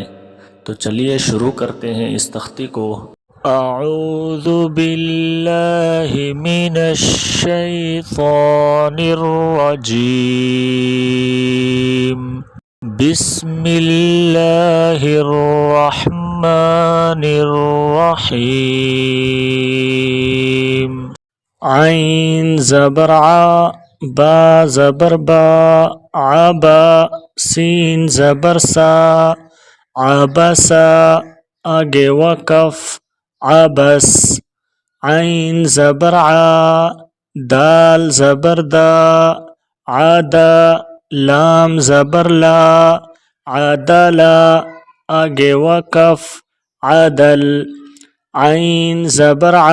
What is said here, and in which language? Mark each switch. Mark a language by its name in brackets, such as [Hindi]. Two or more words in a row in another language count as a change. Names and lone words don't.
[Urdu] تو چلیے شروع کرتے ہیں اس تختی کو۔ [Arabic] اعوذ باللہ من الشیطان الرجیم، بسم اللہ الرحمن الرحیم۔ [Urdu] عین زبر ع، با زبر با، عبا، سین زبر سا، عبسا، آگے وقف، عبس، عین زبر ع، دال زبر دا، عدا، لام زبر لا، عدلا، آگے وقف، عدل، عین زبر ع،